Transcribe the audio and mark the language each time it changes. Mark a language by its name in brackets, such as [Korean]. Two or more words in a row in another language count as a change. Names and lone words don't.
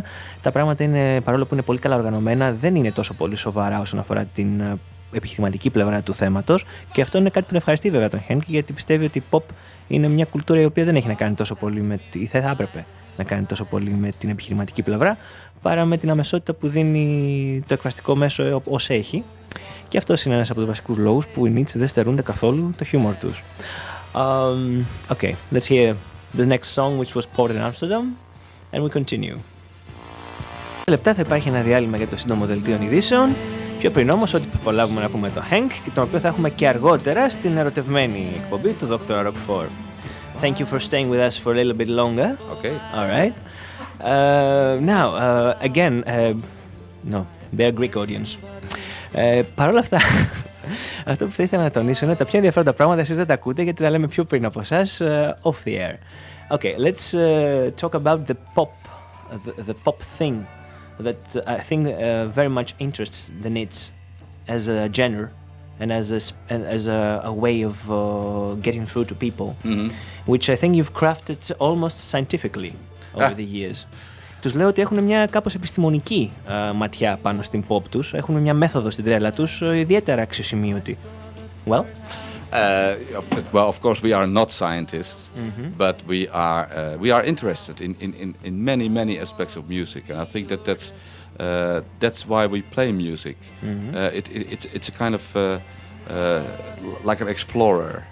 [Greek] Τα πράγματα είναι, παρόλο που είναι πολύ καλά οργανωμένα, δεν είναι τόσο πολύ σοβαρά όσον αφορά την επιχειρηματική πλευρά του θέματος και αυτό είναι κάτι που ευχαριστεί βέβαια τον Henk γιατί πιστεύει ότι η pop είναι μια κουλτούρα η οποία δεν έχει να κάνει τόσο πολύ ή θα έπρεπε να κάνει τόσο πολύ με την επιχειρηματική πλευρά παρά με την αμεσότητα που δίνει το εκφραστικό μέσο ως έχει και αυτός είναι ένας από τους βασικούς λόγους που οι Nits δεν στερούνται καθόλου το χιούμορ τους. [English] Okay, let's hear the next song which was poured in Amsterdam and we continue. [Greek] Λεπτά θα υπάρχει ένα διάλειμμα για το σύντομο δελτίο ειδήσεων. Πιο πριν όμως, ό,τι θα προλάβουμε να πούμε το Henk και τον οποίο θα έχουμε και αργότερα στην ερωτευμένη εκπομπή του Doctor Rock4. [English] Thank you for staying with us for a little bit longer. Okay. All right. Now, again, no, they're Greek audience. [Greek] Παρ' όλα αυτά, αυτό που θα ήθελα να τονίσω είναι τα πιο ενδιαφέροντα πράγματα εσείς δεν τα ακούτε γιατί τα λέμε πιο πριν από εσάς [English] off the air. Okay, let's talk about the pop thing that I think very much interests the Nits as a genre and as a way of getting through to people, which I think you've crafted almost scientifically over the years. [Greek] Τους λέω ότι έχουν μια κάπως επιστημονική ματιά πάνω στην pop τους, έχουν μια μέθοδο στην τρέλα τους ιδιαίτερα αξιοσημείωτη. [English] Well? Well, of course, we are not scientists, but we are interested in many aspects of music, and I think that's why we play music. It's a kind of like an explorer.